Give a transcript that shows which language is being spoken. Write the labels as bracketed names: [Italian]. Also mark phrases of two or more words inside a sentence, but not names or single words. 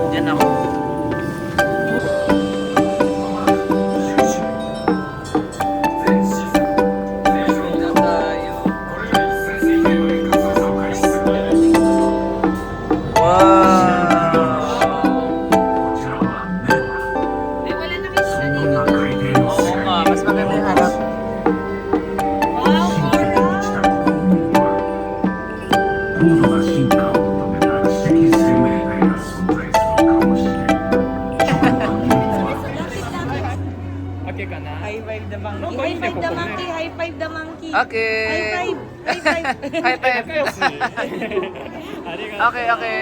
[Filipino] Diyan ako. Na tayo. Wow! Ay, wala na kayo sa dito. Oo nga, mas maganda yung harap. Wow, Cora! [Japanese] 高度な進化を求めた知的生命体が存在するかもしれない。 [English] High five the monkey. High five the monkey. High five the monkey. Okay. High five. High five. High five. Okay, okay.